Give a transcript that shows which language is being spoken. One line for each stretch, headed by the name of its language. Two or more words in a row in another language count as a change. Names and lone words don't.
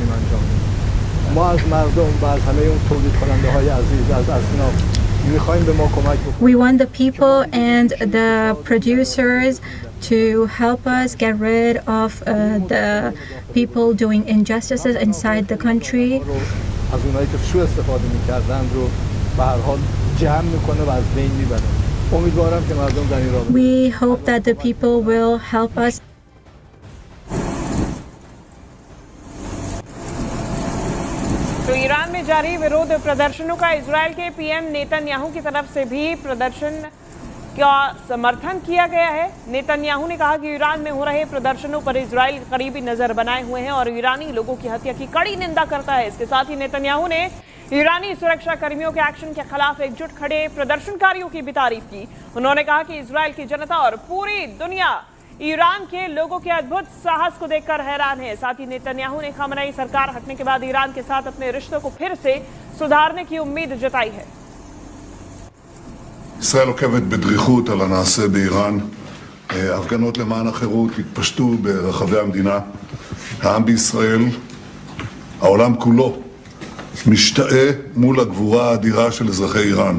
English: We want the people and the producers to help us get rid of the people doing injustices inside the country. We hope that the people will help us.
Hindi: तो ईरान में जारी विरोध प्रदर्शनों का इजरायल के पीएम नेतन्याहू की तरफ से भी प्रदर्शन का समर्थन किया गया है। नेतन्याहू ने कहा कि ईरान में हो रहे प्रदर्शनों पर इजरायल करीबी नजर बनाए हुए हैं और ईरानी लोगों की हत्या की कड़ी निंदा करता है। इसके साथ ही नेतन्याहू ने ईरानी सुरक्षा कर्मियों के एक्शन के खिलाफ एकजुट खड़े प्रदर्शनकारियों की भी तारीफ की। उन्होंने कहा कि इजरायल की जनता और पूरी दुनिया ईरान के लोगों के अद्भुत साहस को देखकर हैरान है। साथ ही नेतन्याहू ने खामेनेई सरकार हटने के बाद ईरान के साथ अपने रिश्तों को फिर से सुधारने की उम्मीद जताई है।
Hebrew: ישראל עוקבת בדריכות על הנעשה באיראן. הפגנות למען החירות התפשטו ברחבי המדינה. העם בישראל, העולם כולו, משתאה מול הגבורה האדירה של אזרחי איראן.